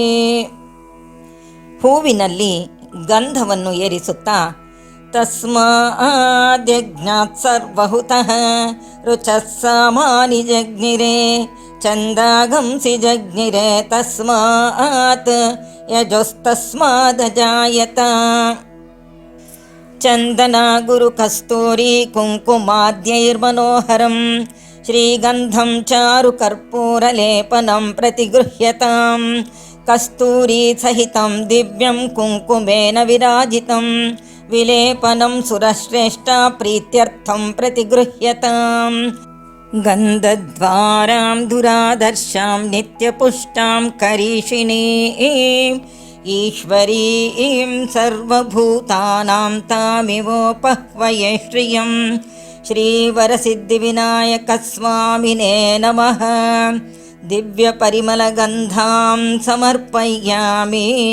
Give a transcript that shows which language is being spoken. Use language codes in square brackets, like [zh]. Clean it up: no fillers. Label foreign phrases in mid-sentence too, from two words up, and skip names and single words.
[kn] ಹೂವಿನಲ್ಲಿ ಗಂಧವನ್ನು ಏರಿಸುತ್ತಾ [sa] ತಸ್ಮಾದ್ಯಜ್ಞಾತ್ ಸರ್ವಹುತಃ ರುಚಃ ಸಾಮಾನಿ ಜಗ್ನಿರೆ ಚಂದಾಗಂಸಿ ಜಗ್ನಿರೆ ತಸ್ಮಾತ್ ಯಜೋಸ್ತಸ್ಮಾದಜಾಯತ. ಚಂದನ ಗುರು ಕಸ್ತೂರಿ ಕುಂಕುಮಾದ್ಯೈರ್ಮನೋಹರಂ ಶ್ರೀಗಂಧಂ ಚಾರು ಕರ್ಪೂರಲೇಪನಂ ಪ್ರತಿಗೃಹ್ಯತಾಂ ಕಸ್ತೂರಿ ಸಹಿತಂ ದಿವ್ಯಂ ಕುಂಕುಮೇನ ವಿರಾಜಿತಂ ವಿಲೇಪನಂ ಸುರಶ್ರೇಷ್ಠ ಪ್ರೀತ್ಯರ್ಥಂ ಪ್ರತಿಗೃಹ್ಯತಾಂ ಗಂಧದ್ವಾರಾಂ ದುರಾದರ್ಶಾಂ ನಿತ್ಯಪುಷ್ಟಾಂ ಕರೀಷಿಣೀಂ ಈಶ್ವರೀಂ ಸರ್ವಭೂತಾನಾಂ ತಾಮಿವೋಪಹ್ವಯೇ ಶ್ರಿಯಂ ಶ್ರೀ ವರಸಿದ್ಧಿವಿನಾಯಕ ಸ್ವಾಮಿನೇ ನಮಃ ದಿವ್ಯ ಪರಿಮಳ ಗಂಧಾಂ ಸಮರ್ಪಯಾಮಿ.